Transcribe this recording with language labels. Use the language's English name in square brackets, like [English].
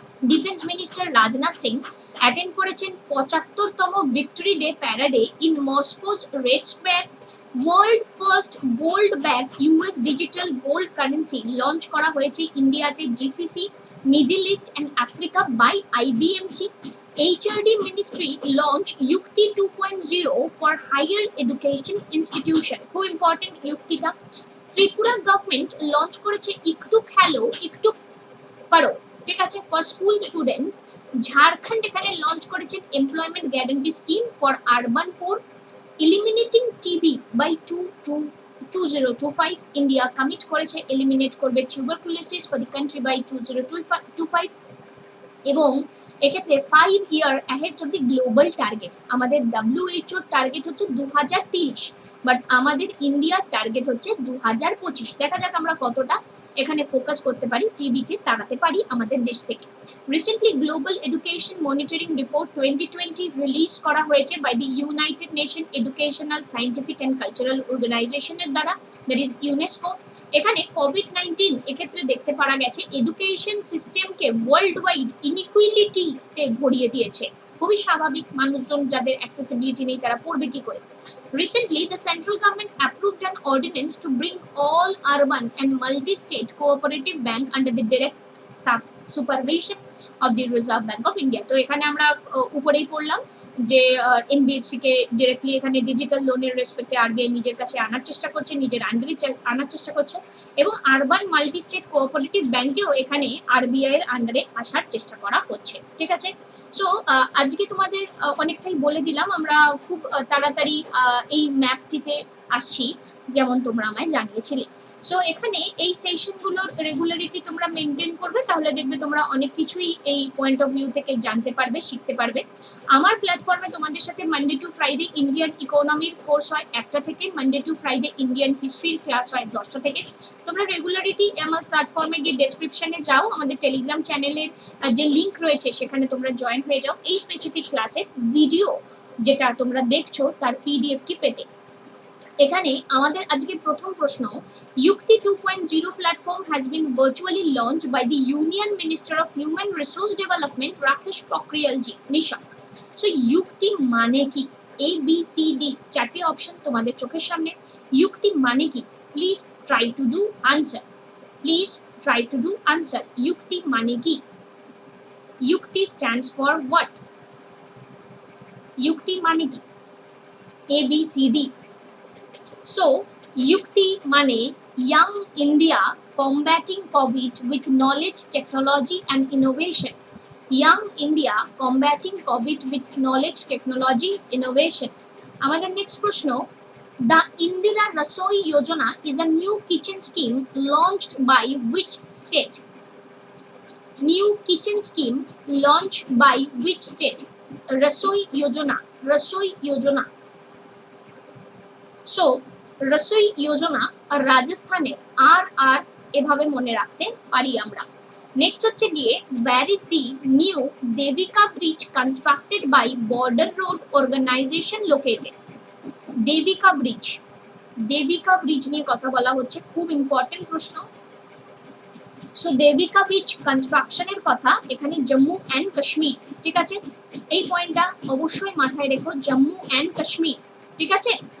[English] Defence minister Rajnath Singh attend করেছেন 75তম victory day parade in Moscow's Red Square. World first gold back US digital gold currency launch করা হয়েছে ইন্ডিয়াতে GCC, Middle East and Africa by IBMC। HRD ministry launch Yukti 2.0 for higher education institution. [Bangla] খুব important ইউক্তিটা। Tripura government launch করেছে একটু খেলো একটু পারো, ঠিক আছে, ফর স্কুল স্টুডেন্ট। [English] ঝাড়খণ্ড এখানে লঞ্চ করেছেন employment guarantee scheme for urban poor. Eliminating TB by 2025, India commit করেছে eliminate করবে tuberculosis for the country by 2025। [Bangla] এবং এক্ষেত্রে [English] 5 year ahead of the global target। [Bangla] আমাদের WHO টার্গেট হচ্ছে 2030, বাট আমাদের ইন্ডিয়ার টার্গেট হচ্ছে 2025। দেখা যাক আমরা কতটা এখানে ফোকাস করতে পারি, টিবিকে তাড়াতে পারি আমাদের দেশ থেকে। [English] Recently global education monitoring report 2020 release করা হয়েছে by the United nation educational scientific and cultural অর্গানাইজেশনের দ্বারা, that is UNESCO. [Bangla] এখানে কোভিড-19 এক্ষেত্রে দেখতে পারা গেছে এডুকেশন সিস্টেমকে ওয়ার্ল্ড ওয়াইড ইনইকুয়ালিটিতে ভরিয়ে দিয়েছে। খুবই স্বাভাবিক, মানুষজন যাদের অ্যাক্সেসিবিলিটি নেই তারা পড়বে কি করে। [English] Recently, the central government approved an ordinance to bring all urban and multi-state cooperative bank under the direct supervision of the Reserve Bank of India। [Bangla] তো এখানে আমরা উপরেই পড়লাম যে এনবিএফসি কে ডিরেক্টলি এখানে ডিজিটাল লোনের রেসপেক্টে আরবিআই নিজের কাছে আনার চেষ্টা করছে, নিজের আন্ডারে আনার চেষ্টা করছে, এবং আরবান মাল্টি স্টেট কোঅপারেটিভ ব্যাংকেও এখানে আরবিআই এর আন্ডারে আসার চেষ্টা করা হচ্ছে, ঠিক আছে। সো আজকে তোমাদের অনেকটাই বলে দিলাম, আমরা খুব তাড়াতাড়ি এই ম্যাপটিতে আসছি যেমন তোমরা আমায় জানিয়েছিলে। সো এখানে এই সেশনগুলোর রেগুলারিটি তোমরা মেনটেন করবে, তাহলে দেখবে তোমরা অনেক কিছুই এই পয়েন্ট অফ ভিউ থেকে জানতে পারবে, শিখতে পারবে। আমার প্ল্যাটফর্মে তোমাদের সাথে Monday to Friday Indian ইকোনমির course হয় 1টা থেকে, Monday to Friday Indian হিস্ট্রির class হয় 10টা থেকে। তোমরা রেগুলারিটি আমার প্ল্যাটফর্মে গিয়ে ডেসক্রিপশনে যাও, আমাদের টেলিগ্রাম চ্যানেলের যে লিঙ্ক রয়েছে সেখানে তোমরা জয়েন হয়ে যাও এই স্পেসিফিক ক্লাসের ভিডিও যেটা তোমরা দেখছো তার পিডিএফটি পেতে। এখানে আমাদের আজকে প্রথম প্রশ্ন, [English] Yukti 2.0 platform has been virtually launched by the Union Minister of Human Resource Development Rakesh Pokhriyal ji Nishank। [Bangla] So Yukti মানে কি? ABCD চারটি অপশন তোমাদের চোখের সামনে। Yukti মানে কি? [English] Please try to do answer, please try to do answer. [Bangla] Yukti মানে কি? [English] Yukti stands for what? [Bangla] Yukti মানে কি? ABCD। [English] So, Yukti মানে Young India combating COVID with knowledge, technology and innovation। Young India combating COVID with knowledge, technology, innovation। [Bangla] আমাদের next প্রশ্ন, [English] The Indira Rasoi Yojana is a new kitchen scheme launched by which state? New kitchen scheme launched by which state? [Hindi] Rasoi Yojana, Rasoi Yojana। [Bangla] So, Rasoi যোজনা আর রাজস্থানের আর এভাবে মনে রাখতে পারি আমরা। Next হচ্ছে গিয়ে, [English] where is the new Devika bridge constructed by Border Road Organization located? [Bangla] Devika bridge, Devika bridge নিয়ে কথা বলা হচ্ছে, খুব ইম্পর্টেন্ট প্রশ্ন। সো দেবিকা ব্রিজ কনস্ট্রাকশনের কথা এখানে জম্মু অ্যান্ড কাশ্মীর, ঠিক আছে, এই পয়েন্টটা অবশ্যই মাথায় রেখো, জম্মু অ্যান্ড কাশ্মীর, ঠিক আছে।